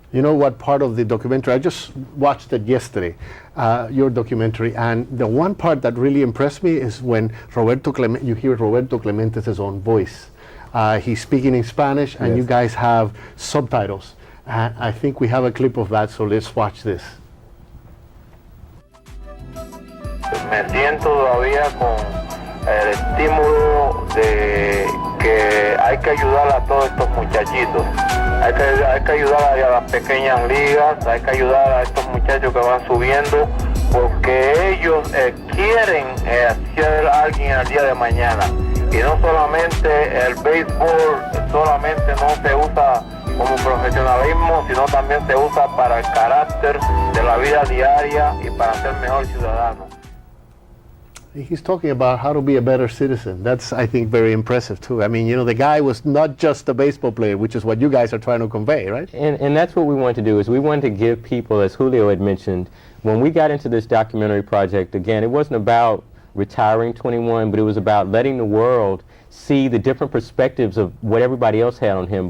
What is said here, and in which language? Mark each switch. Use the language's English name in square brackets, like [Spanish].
[English] You know what part of the documentary, I just watched it yesterday, your documentary, and the one part that really impressed me is when you hear Roberto Clemente's own voice. He's speaking in Spanish, and Yes. you guys have subtitles. I think we have a clip of that, so let's watch this. [Spanish] Me siento todavía con el estímulo de que hay que ayudar a todos estos muchachitos. Hay que ayudar a las pequeñas ligas, hay que ayudar a estos muchachos que van subiendo, porque ellos quieren ser alguien el día de mañana. Y no solamente el béisbol, solamente no se usa como profesionalismo, sino también se usa para el carácter de la vida diaria y para ser mejor ciudadano. [English] He's talking about how to be a better citizen. That's, I think, very impressive, too. I mean, you know, the guy was not just a baseball player, which is what you guys are trying to convey, right? And that's what we wanted to do, is we wanted to give people, as Julio had mentioned, when we got into this documentary project, again, it wasn't about retiring 21, but it was about letting the world see the different perspectives of what everybody else had on him.